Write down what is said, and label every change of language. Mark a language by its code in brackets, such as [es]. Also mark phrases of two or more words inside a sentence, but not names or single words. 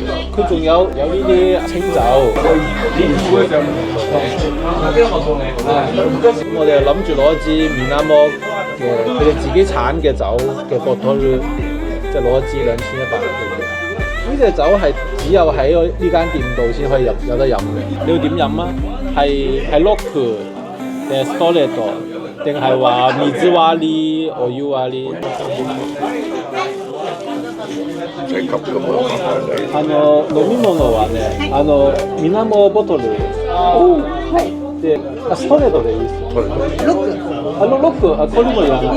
[yue] 佢仲有呢啲清酒。咁我哋諗住攞一支面啱摩嘅，佢哋自己產嘅酒嘅 bottle， 即係攞一支2100嘅。呢隻酒係只有喺呢間店度先可以有得飲嘅。你要點飲啊？係 local。定係 Stoleto， 定係話 [ja] 水割り、お湯割り。 [yue] 唔使急㗎嘛。 [ja] 飲み物はね、水面ボトル。で、ストレートでいいです。ロック。ロック、これもいらない。